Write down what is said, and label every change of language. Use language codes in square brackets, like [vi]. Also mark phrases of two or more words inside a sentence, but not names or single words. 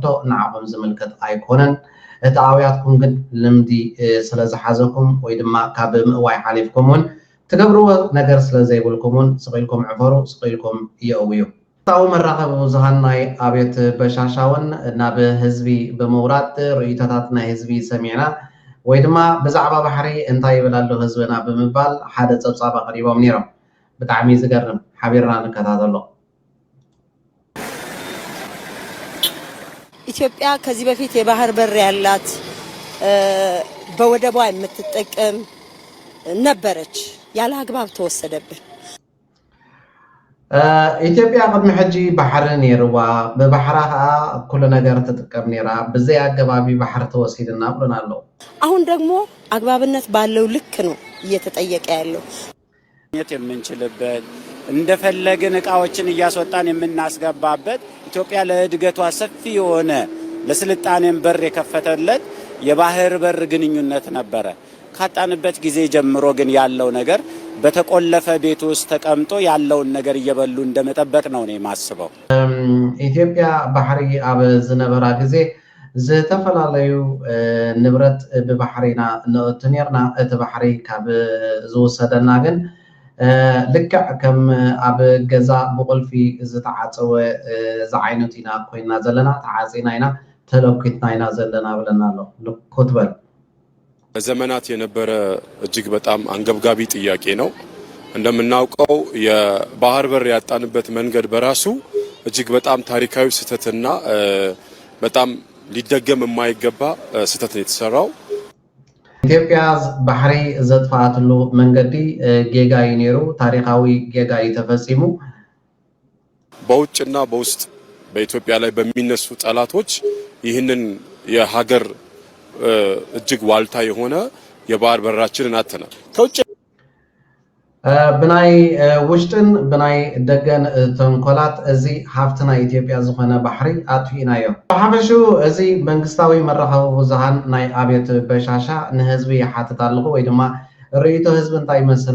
[ti] ንዓኹም ዝምልከት ኣይኮነን። እቲ ኣውያትኩም ግን ልምዲ ስለ ዝሓዘኩም ወይ ድማ ካብ ምእዋይ ሓሊፍኩም እውን ትገብርዎ ነገር ስለ ዘይብልኩምን ስቂልኩም ዕፈሩ ስቂልኩም የእውዩ። ታው መራኸቢ ብዙሃን ናይ ኣብየት በሻሻ እውን ናብ ህዝቢ ብምውራድ ርእይቶታት ናይ ህዝቢ ሰሚዕና ወይ ድማ ብዛዕባ ባሕሪ እንታይ ይብል ኣሎ ህዝብና ብምባል ሓደ ፀብፃብ ኣቕሪቦም ነይሮም። ብጣዕሚ ዝገርም ሓቢርና ንከታተሎ። [am] ኢትዮጵያ ከዚህ በፊት የባህር በር ያላት በወደቧ የምትጠቀም ነበረች። ያለ አግባብ ተወሰደብን። [ti] ኢትዮጵያ ቅድሚ ሕጂ ባሕሪ ነይርዋ ብባሕራ ከዓ ኩሉ ነገር ትጥቀም ነይራ ብዘይ አገባቢ ባሕሪ ተወሲድና ብሎና ኣለዉ። [am] አሁን ደግሞ አግባብነት ባለው ልክ ነው እየተጠየቀ ያለው። የምንችልበት እንደፈለግን እቃዎችን እያስወጣን የምናስገባበት ኢትዮጵያ ለእድገቷ ሰፊ የሆነ ለስልጣኔም በር የከፈተለት የባህር በር ግንኙነት ነበረ። ካጣንበት ጊዜ ጀምሮ ግን ያለው ነገር በተቆለፈ ቤት ውስጥ ተቀምጦ ያለውን ነገር እየበሉ እንደመጠበቅ ነው እኔ ማስበው። [ti] ኢትዮጵያ ባሕሪ ኣብ ዝነበራ ጊዜ ዝተፈላለዩ ንብረት ብባሕሪና ነእቱ ነርና እቲ ባሕሪ ካብ ዝወሰደና ግን ልክዕ ከም ኣብ ገዛ ብቁልፊ ዝተዓፀወ ዝዓይነቱ ኢና ኮይና ዘለና ተዓፂና ኢና ተለኪትና ኢና ዘለና ብለና ኣሎ። ልኩት በል [am] በዘመናት የነበረ እጅግ በጣም አንገብጋቢ ጥያቄ ነው። እንደምናውቀው የባህር በር ያጣንበት መንገድ በራሱ እጅግ በጣም ታሪካዊ ስህተትና በጣም ሊደገም የማይገባ ስህተት ነው የተሰራው። [ti] ኢትዮጵያ ባሕሪ ዘጥፋአትሉ መንገዲ ጌጋይ ነይሩ። ታሪካዊ ጌጋይ ተፈጺሙ [am] በውጭና በውስጥ በኢትዮጵያ ላይ በሚነሱ ጠላቶች ይህንን የሀገር እጅግ ዋልታ የሆነ የባህር በራችንን አጥተናል። ከውጭ [ti] ብናይ ውሽጥን ብናይ ደገን ተንኮላት እዚ ሃፍትና ኢትዮጵያ ዝኾነ ባሕሪ ኣጥፊእናዮ። ብሓፈሹ እዚ መንግስታዊ መራኸቢ ብዙሃን ናይ ኣብየት በሻሻ ንህዝቢ ይሓትት ኣለኹ ወይ ድማ ርእይቶ ህዝቢ እንታይ ይመስል